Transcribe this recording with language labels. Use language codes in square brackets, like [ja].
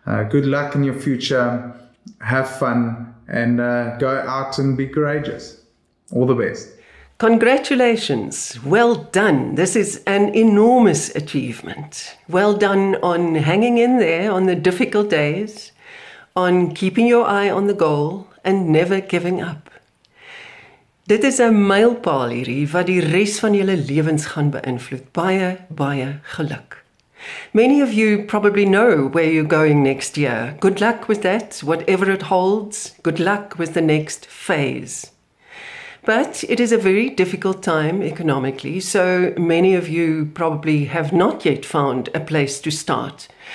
[en] Good luck in your future, have fun, and go out and be courageous. All the best. Congratulations. Well done. This is an enormous achievement. Well done on hanging in there on the difficult days, on keeping your eye on the goal and never giving up. [af] Dit is 'n mylpaal hierdie wat die res van julle lewens gaan beïnvloed. Baie, baie geluk. [en] Many of you probably know where you're going next year. Good luck with that, whatever it holds. Good luck with the next phase. But it is a very difficult time economically, so many of you probably have not yet found a place to start.